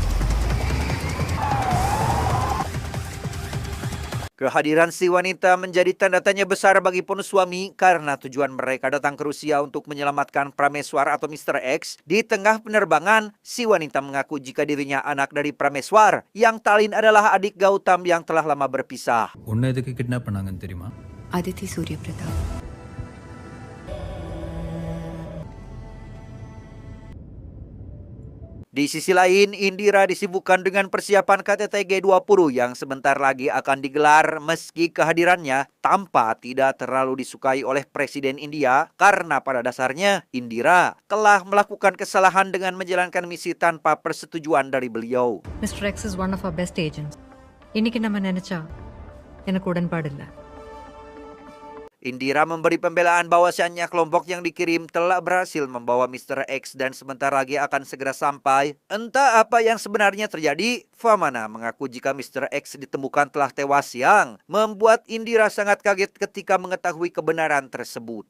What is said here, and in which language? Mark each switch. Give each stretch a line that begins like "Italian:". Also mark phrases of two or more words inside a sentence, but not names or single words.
Indonesian: Kehadiran si wanita menjadi tanda tanya besar bagi Ponuswami karena tujuan mereka datang ke Rusia untuk menyelamatkan Prameswar atau Mr. X. Di tengah penerbangan, si wanita mengaku jika dirinya anak dari Prameswar, yang tak lain adalah adik Gautam yang telah lama berpisah.
Tamil: உன்னை எதுக்கு கிட்னாப் பண்ணாங்கன்னு தெரியுமா? Aditi Surya Pratap.
Indonesian: Di sisi lain, Indira disibukkan dengan persiapan KTT G20 yang sebentar lagi akan digelar meski kehadirannya tampak tidak terlalu disukai oleh Presiden India karena pada dasarnya Indira telah melakukan kesalahan dengan menjalankan misi tanpa persetujuan dari beliau.
English: Mr. X is one of our best agents.
Tamil: இன்னைக்கு நம்ம நினைச்சா எனக்கு உடன்பாடில்லை.
Indonesian: Indira memberi pembelaan bahwasannya kelompok yang dikirim telah berhasil membawa Mr. X dan sebentar lagi akan segera sampai. Entah apa yang sebenarnya terjadi, Famana mengaku jika Mr. X ditemukan telah tewas yang membuat Indira sangat kaget ketika mengetahui kebenaran tersebut.